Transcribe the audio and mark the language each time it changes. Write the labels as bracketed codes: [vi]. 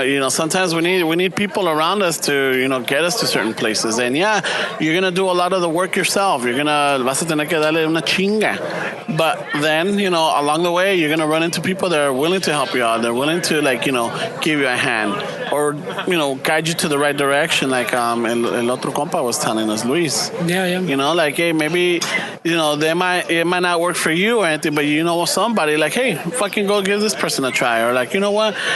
[en] Sometimes we need people around us to, get us to certain places. And yeah, you're going to do a lot of the work yourself. [es] Vas a tener que darle una chinga. [en] But then, along the way, you're going to run into people that are willing to help you out. They're willing to, give you a hand or, guide you to the right direction. Like [es] el otro compa [en] was telling us, Luis. Yeah. Hey, maybe, it might not work for you or anything, but somebody like, hey, fucking go give this person a try. Or like, you know what?